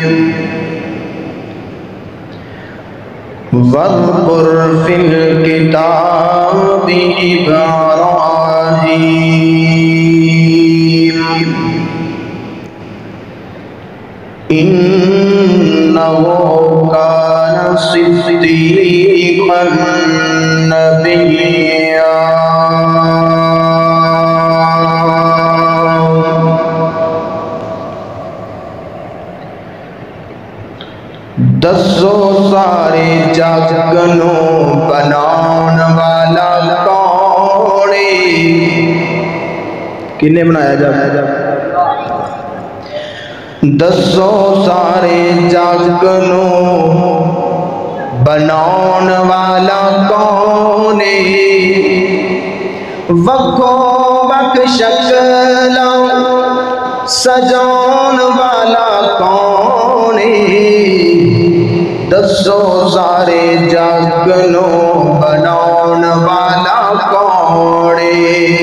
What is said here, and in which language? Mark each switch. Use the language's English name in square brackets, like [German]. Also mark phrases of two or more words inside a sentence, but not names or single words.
[Arabic] واذكر في الكتاب إبراهيم إنه كان صديقا نبيا. [Punjabi] دسو سارے جگنوں بناؤن والا کون ہے؟ کنے بنایا جب دسو سارے جگنوں بناؤن والا کون ہے؟ وکھو وک شکلاں سجاؤن والا کون ہے؟ دسو سارے جگنوں بناؤن والا کون ہے؟